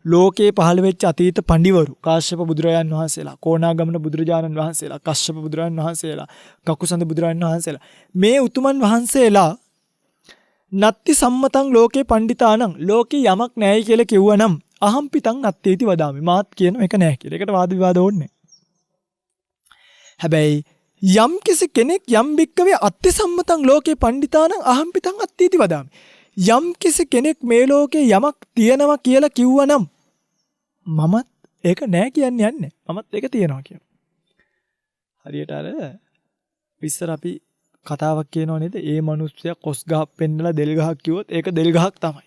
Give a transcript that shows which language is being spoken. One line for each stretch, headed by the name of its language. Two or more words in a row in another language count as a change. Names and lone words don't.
Sinhala: ලෝකේ පහළ වෙච්ච අතීත පඬිවරු කාශ්‍යප බුදුරජාන් වහන්සේලා, කොණාගමන බුදුරජාණන් වහන්සේලා, කශ්‍යප බුදුරජාණන් වහන්සේලා, කකුසඳ බුදුරජාණන් වහන්සේලා මේ උතුමන් වහන්සේලා
Pali: නත්ති සම්මතං ලෝකේ පණ්ඩිතානං
Sinhala: ලෝකේ යමක් නැහැයි කියලා කිව්වනම්
Pali: අහම්පිතං නත්තේති වදාමි.
Sinhala: මාත් කියන එක නැහැ කියලා. ඒකට වාද විවාද ඕනේ. හැබැයි යම් කෙනෙක් යම්
Pali: බික්කවේ අත්ති සම්මතං ලෝකේ පණ්ඩිතානං අහම්පිතං අත්තේති වදාමි.
Sinhala: යම් කෙනෙක් මේ ලෝකේ යමක් තියෙනවා කියලා කිව්වනම් මමත් ඒක නෑ කියන්නේ යන්නේ. මමත් ඒක තියනවා කියනවා. හරියට අර විස්තර අපි කතාවක් කියනව නේද? ඒ මිනිස්සයා කොස් ගහක් පෙන්නලා දෙල් ගහක් කිව්වොත් ඒක දෙල් ගහක් තමයි.